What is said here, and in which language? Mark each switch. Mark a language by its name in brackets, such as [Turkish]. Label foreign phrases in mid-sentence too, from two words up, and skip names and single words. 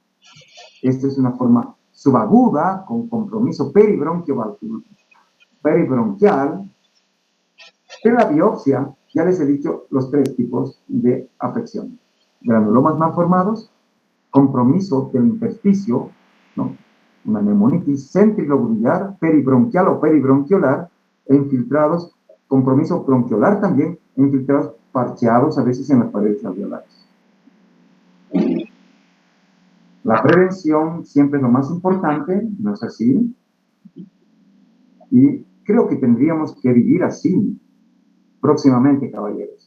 [Spanish] Esta es una forma subaguda con compromiso peribronquial. En la biopsia, ya les he dicho los 3 tipos de afección. Granulomas mal formados, compromiso del intersticio, ¿no? Una neumonitis centrilobular, peribronquial o peribronquiolar, e infiltrados, compromiso bronquiolar también, infiltrados parcheados a veces en las paredes alveolares. La prevención siempre es lo más importante, ¿no es así? Y creo que tendríamos que vivir así próximamente, caballeros.